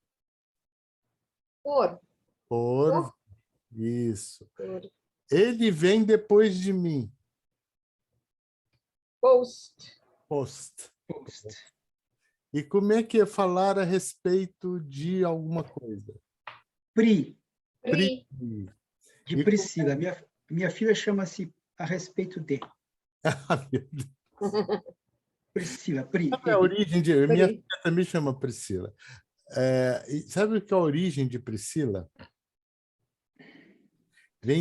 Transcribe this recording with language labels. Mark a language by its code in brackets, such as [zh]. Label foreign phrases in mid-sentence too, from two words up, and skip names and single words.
[pt] Por. por. Isso. Por. Ele vem depois de mim. Post. Post. Post. E como é que é falar a respeito de alguma coisa? Pri. Pri. De E Priscila. Minha filha chama-se a respeito de. Ah, meu Deus. Priscila. Pri. Sabe a origem de... Pri. Minha filha também chama Priscila. E sabe o que é a origem de Priscila? Vem